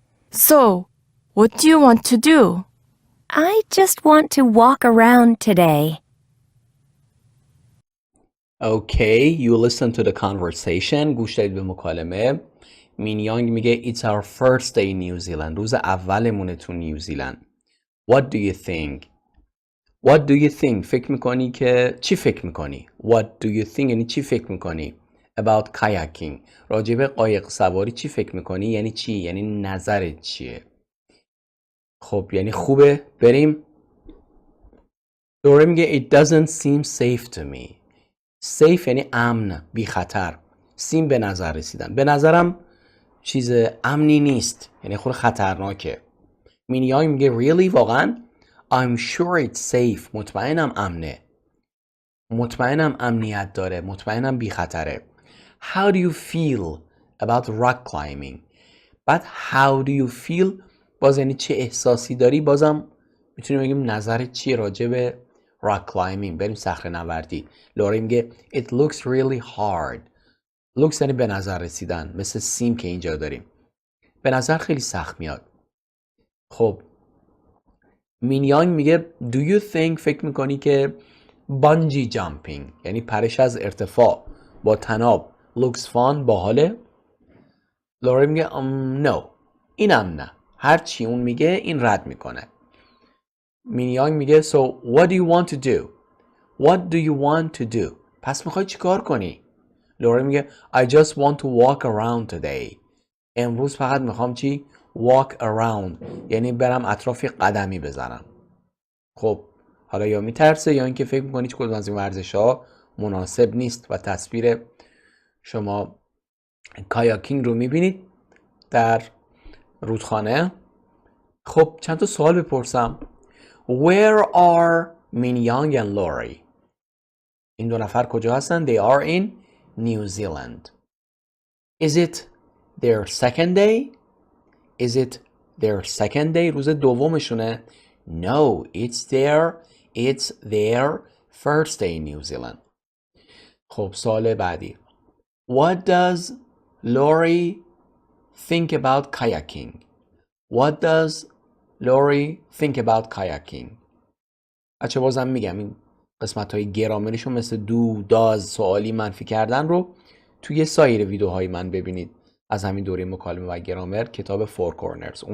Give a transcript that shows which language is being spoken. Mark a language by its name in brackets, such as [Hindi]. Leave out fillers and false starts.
[English] So, what do you want to do? I just want to walk around today. Okay, you listen to the conversation. [Persian] گوش دادید به مکالمه. مین یانگ میگه [English] It's our first day in New Zealand. [Persian] روز اولمونه تو نیوزیلند. [English] What do you think؟ [Persian] فکر میکنی که چی فکر میکنی؟ [English] What do you think [Persian] یعنی چی فکر میکنی؟ [English] About kayaking [Persian] راجع به قایق سواری چی فکر میکنی؟ یعنی چی؟ یعنی نظرت چیه؟ خب یعنی خوبه بریم. دوره میگه [English] It doesn't seem safe to me. safe [Persian] یعنی امن، بی خطر. سیم به نظر رسیدن. به نظرم چیز امنی نیست، یعنی خود خطرناکه. مینیانگ میگه really واقعا [English] I'm sure it's safe. [Persian] مطمئنم امنه. مطمئنم امنیت داره. مطمئنم بی خطره. [English] How do you feel about rock climbing؟ [Persian] بعد [English] how do you feel [Persian] باز یعنی چه احساسی داری. بازم میتونیم بگیم نظرت چیه راجع به rock climbing. بریم صخره نوردی. لوری میگه [English] it looks really hard. [Persian] looks یعنی به نظر رسیدن، مثل سیم که اینجا داریم. به نظر خیلی سخت میاد. خب مینیانگ میگه [English] do you think [Persian] فکر میکنی که بانجی جامپینگ یعنی پرش از ارتفاع با طناب [English] looks fun [Persian] باحاله؟ لوری میگه no اینم نه. هر چی اون میگه این رد میکنه. مینیانگ میگه [English] so what do you want to do؟ what do you want to do؟ [Persian] پس میخوای چی کار کنی؟ لوری میگه [English] I just want to walk around today. [Persian] امروز فقط میخوام چی؟ walk around یعنی برم اطراف قدمی بزنم. خب حالا یا میترسه یا اینکه فکر میکنی کدوم از این ورزش ها مناسب نیست و تصویر شما کایاکینگ رو میبینید در رودخانه. خب چند تا سوال بپرسم. [English] Where are Min-young and Lori؟ [Persian] این دو نفر کجا هستن؟ [English] They are in New Zealand. Is it their second day؟ Is it their second day؟ [Persian] روز دومشونه؟ [English] No, it's their first day in New Zealand. [Persian] خب سوال بعدی. [English] What does Lori think about kayaking؟ What does Lori think about kayaking؟ [Persian] بچه بازم میگم این قسمت های گرامریشو مثل دو داز سوالی منفی کردن رو توی سایر ویدیوهای من ببینید از همین دوره مکالمه و گرامر، کتاب فور کورنرز.